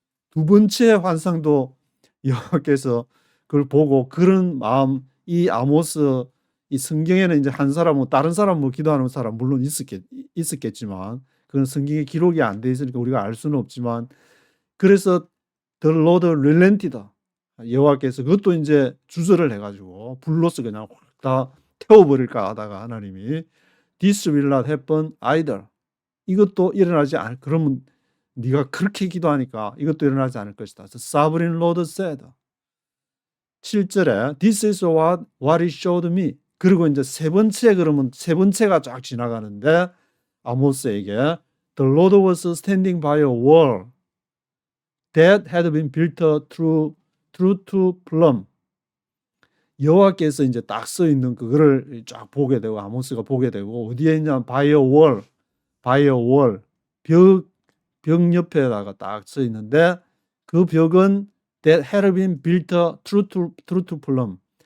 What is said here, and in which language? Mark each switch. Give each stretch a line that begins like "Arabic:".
Korean: 두 번째 환상도 여호와께서 그걸 보고 그런 마음 이 아모스 이 성경에는 이제 한 사람 뭐 다른 사람 뭐 기도하는 사람 물론 있었겠지만 그건 성경에 기록이 안 돼 있으니까 우리가 알 수는 없지만 그래서
English: The Lord relented.
Korean: 여호와께서 그것도 이제 주저를 해가지고 불로서 그냥 확 다 태워버릴까 하다가 하나님이
English: This will not happen either.
Korean: 이것도 일어나지 않을. 그러면 네가 그렇게 기도하니까 이것도 일어나지 않을 것이다.
English: The sovereign Lord said.
Korean: 7절에
English: This is what he showed me.
Korean: 그리고 이제 세 번째 그러면 세 번째가 쫙 지나가는데 아모스에게
English: The Lord was standing by a wall that had been built through to plumb.
Korean: 여호와께서 이제 딱 써 있는 그거를 쫙 보게 되고 아모스가 보게 되고 어디에 있냐
English: by a wall,
Korean: 벽 옆에다가 딱 써 있는데 그 벽은
English: that had been built through to plumb.